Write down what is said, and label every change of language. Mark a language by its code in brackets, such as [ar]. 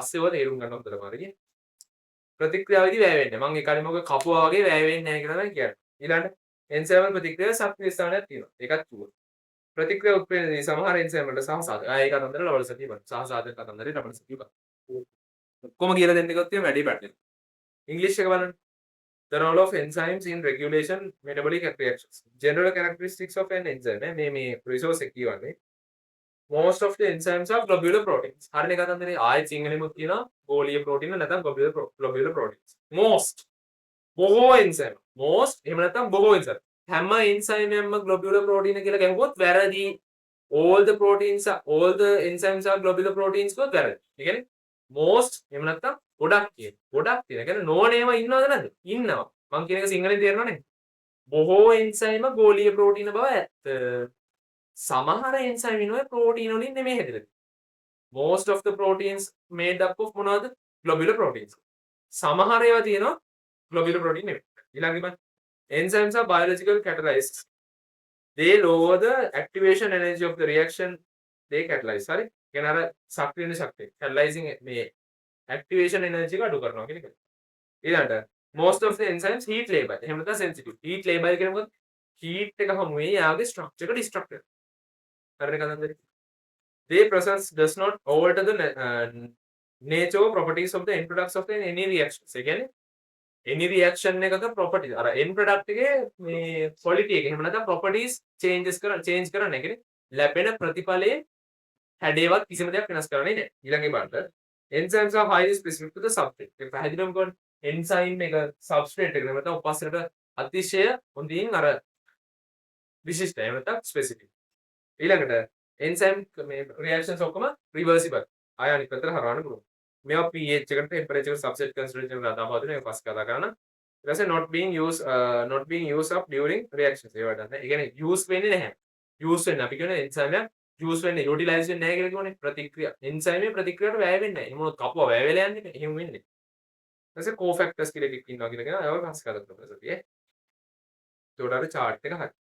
[si] පස්සේ ඔය තේරුම් ගන්න හොඳට මාර්ගය. ප්‍රතික්‍රියාවේදී වැය වෙන්නේ. මම ඒ කාලේ මොකද කපුවා වගේ වැය වෙන්නේ නැහැ කියලා තමයි කියන්නේ. ඊළඟට එන්සයිම් වල ප්‍රතික්‍රියාවේ සක්‍රීය ස්ථානයක් තියෙනවා. ඒකත් චුවර්. ප්‍රතික්‍රියා උත්පන්නයේ සමහර එන්සයිම් වලට සහසාධක. ඒක අතන්දර ලබන සතිය බලන්න. සහසාධක අතන්දරේ ලබන සතිය බලන්න. ඔක්කොම කියලා දෙන්න ගියොත් එහෙම වැඩි පැටලෙනවා. ඉංග්‍රීසි එක බලන්න. [en] The role of enzymes in regulation metabolic reactions. General characteristics of an enzyme. [si] මේ resource එක කියවන්නේ. [en] Most of the enzymes are globular proteins. [si] හරිනේ කතන්දරේ ආයෙත් සිංහලෙමුත් කියනවා ගෝලීය ප්‍රෝටීන නැත්නම් [en] globular proteins. [si] Most බොහෝ එන්සයිම්. most එහෙම නැත්නම් බොහෝ එන්සයිම්. හැම එන්සයිම් එකක්ම globular protein කියලා ගැහුවොත් වැරදි. [en] all the enzymes are globular proteins [si] කිව්වොත් වැරදි. ඒ කියන්නේ most එහෙම නැත්නම් ගොඩක් කියන. ගොඩක් තියෙන. ඒ කියන්නේ නෝනේම ඉන්නවද නැද්ද? ඉන්නවා. මං කියන එක සිංහලෙන් තේරෙනවනේ. බොහෝ එන්සයිම ගෝලීය ප්‍රෝටීන බව ඇත්ත. සමහර එන්සයිම් ඉන්නවා ප්‍රෝටීන වලින් නෙමෙයි හැදෙන්නේ. [en] most of the proteins made up of [si] මොනවද? [en] globular proteins. [si] සමහර ඒවා තියෙනවා globular protein නෙමෙයි. ඊළඟට බලන්න. [en] Enzymes are biological catalysts. They lower the activation energy of the reaction they catalyze. [si] හරි? කියන අර සක්‍රීය ශක්තිය. catalyzing මේ activation energy එක අඩු කරනවා කියන එක. ඊළඟට [en] most of the enzymes heat labile. [si] එහෙම නැත්නම් sensitive. heat labile කියන්නේ මොකද? heat එක හමුවේ යාගේ structure එක destruct වෙනවා. හරිනේ කතන්දරේ? [en] Their process does not alter the nature or properties of the end products of any reactions. [si] ඒ කියන්නේ any reaction එකක properties අර end product එකේ මේ quality එක එහෙම නැත්නම් properties change කරන්න. ඒ කියන්නේ ලැබෙන ප්‍රතිඵලයේ හැඩේවත් කිසිම දෙයක් වෙනස් කරන්නේ නැහැ. ඊළඟේ බලන්න. [en] Enzymes are highly specific to the substrate. [si] ඒක පැහැදිලිවම කියන්නේ enzyme එක substrate එකට නැත්නම් උපස්ථරයට අතිශය හොඳින් අර විශිෂ්ටයි. එහෙම නැත්නම් specific. ඊළඟට enzyme මේ reactions ඔක්කොම reversible. ආය අනිත් පැත්තට හරවන්න පුළුවන්. මේවා pH එකට temperature substrate concentration වල අදාළ බව ඒක පස්සේ කතා කරන්න. ඊට පස්සේ [en] not being used up during reactions. [si] ඒවට නැහැ. ඒ කියන්නේ use වෙන්නේ නැහැ. use වෙන්නේ අපි කියන්නේ enzyme එක use වෙන්නේ utilize වෙන්නේ නැහැ කියලා කියවනේ. ප්‍රතික්‍රියා enzyme ප්‍රතික්‍රියාවට වැය වෙන්නේ නැහැ. එහෙම මොනවද කපුවා වැය වෙලා යන්නේ. එහෙම වෙන්නේ. ඊට පස්සේ cofactors කියලා එකක් ඉන්නවා කියලා කියනවා. ඒවා පස්සේ කතා කරමු සතියේ. ඒකට අර chart එක හරි.